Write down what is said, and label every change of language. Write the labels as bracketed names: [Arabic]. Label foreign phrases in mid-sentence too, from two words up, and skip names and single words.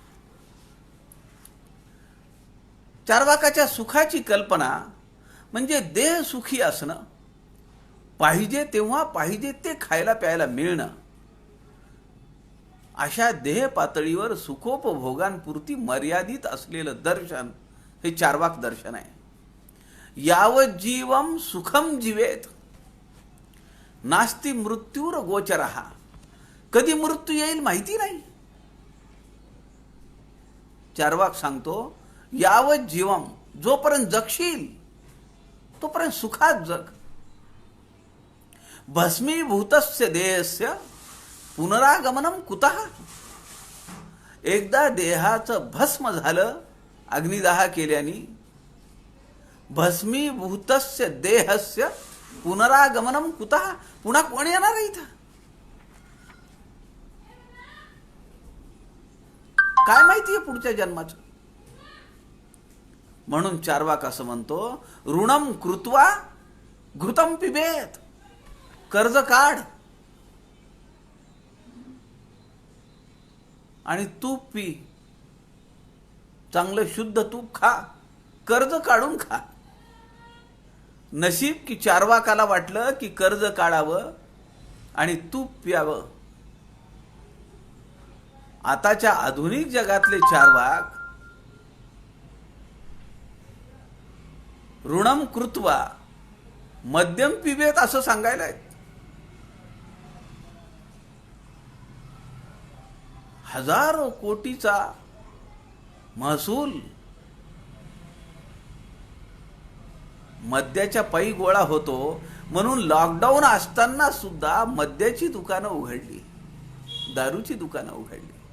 [Marathi] चार्वाकाच्या सुखाची कल्पना म्हणजे देह सुखी असणं, पाहिजे तेव्हा पाहिजे ते खायला प्यायला मिळणं. अशा देह पातळीवर सुखोपभोगांपुरती मर्यादित असलेलं दर्शन हे चार्वाक दर्शन आहे. [Sanskrit] यावत जीवम सुखम जीवेत नास्ति मृत्यूर गोचरः. [Marathi] कधी मृत्यू येईल माहिती नाही. चार्वाक सांगतो [Sanskrit] यावत जीवम, [Marathi] जोपर्यंत जगशील तोपर्यंत सुखात जग. [Sanskrit] भस्मीभूतस्य देहस्य पुनरागमनम कुतः. [Marathi] एकदा देहाचं भस्म झालं अग्निदाह केल्याने, [Sanskrit] भस्मीभूतस्य देहस्य पुनरागमनम कुतः, [Marathi] पुन्हा कोण येणार आहे इथं? काय माहितीये पुढच्या जन्माचं. म्हणून चार्वाक असं म्हणतो [Sanskrit] ऋणम कृत्वा घृतम पिबेत. [Marathi] कर्ज काढ आणि तूप पी. चांगलं शुद्ध तूप खा, कर्ज काढून खा. नशीब की चार्वाकाला वाटलं की कर्ज काढावं आणि तूप प्यावं. आताच्या आधुनिक जगातले चार्वाक [Sanskrit] ऋणम कृत्वा मध्यम पिबेत [Marathi] असं सांगायला आहेत. हजारो कोटीचा महसूल मद्याच्या पायी गोळा होतो, म्हणून लॉकडाऊन असताना सुद्धा मद्याची दुकानं उघडली, दारूची दुकानं उघडली.